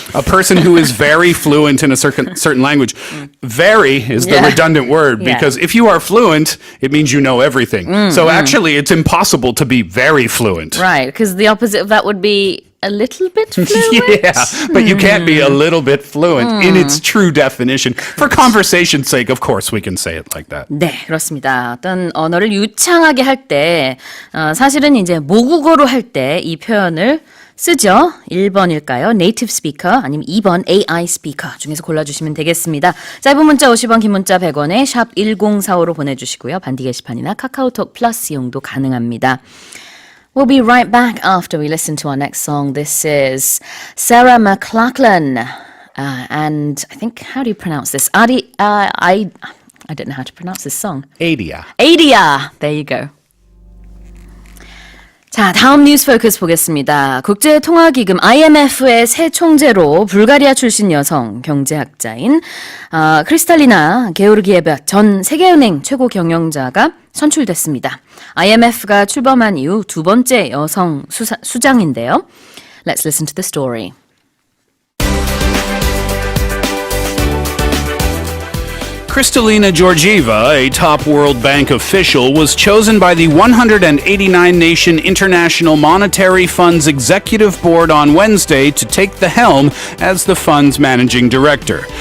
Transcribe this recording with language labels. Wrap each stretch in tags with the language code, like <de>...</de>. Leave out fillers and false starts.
<en>A person who is very fluent in a certain language. Very is the redundant word, because if you are fluent, it means you know everything. So actually, it's impossible to be very fluent. Right, because the opposite of that would be a little bit fluent. Yeah, but you can't be a little bit fluent in its true definition. For conversation's sake, of course, we can say it like that.</en> <ko>네, 그렇습니다. 어떤 언어를 유창하게 할 때, 사실은 이제 모국어로 할 때 이 표현을 쓰죠. 1번일까요?</ko> <en>Native speaker</en> <ko>아니면 2번</ko> <en>AI speaker</en> <ko>중에서 골라주시면 되겠습니다. 짧은 문자 50원, 긴 문자 100원에 샵 1045로 보내주시고요. 반디 게시판이나 카카오톡 플러스 이용도 가능합니다.</ko> <en>We'll be right back after we listen to our next song. This is Sarah McLachlan. And I think, how do you pronounce this? I don't know how to pronounce this song. Adia. Adia. There you go.</en> <ko>자, 다음 뉴스 포커스 보겠습니다. 국제통화기금 IMF의 새 총재로 불가리아 출신 여성 경제학자인 크리스탈리나 게오르기예바 전 세계은행 최고 경영자가 선출됐습니다. IMF가 출범한 이후 두 번째 여성 수장인데요.</ko> <en>Let's listen to the story. Kristalina Georgieva, a top World Bank official, was chosen by the 189-nation International Monetary Fund's Executive Board on Wednesday to take the helm as the fund's managing director.</en>